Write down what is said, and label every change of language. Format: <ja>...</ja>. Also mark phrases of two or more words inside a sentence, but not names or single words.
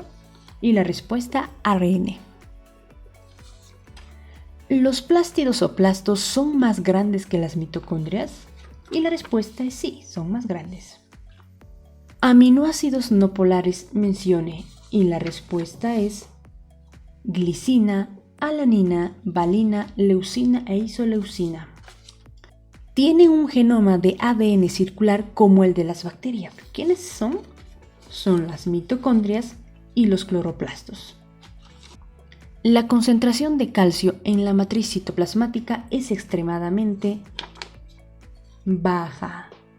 <es>Y la respuesta, ARN. ¿Los plásmidos o plastos son más grandes que las mitocondrias? Y la respuesta es sí, son más grandes. Aminoácidos no polares mencione. Y la respuesta es glicina, alanina, valina, leucina e isoleucina. Tienen un genoma de ADN circular como el de las bacterias. ¿Quiénes son? Son las mitocondrias y los cloroplastos. La concentración de calcio en la matriz citoplasmática es extremadamente baja.</es>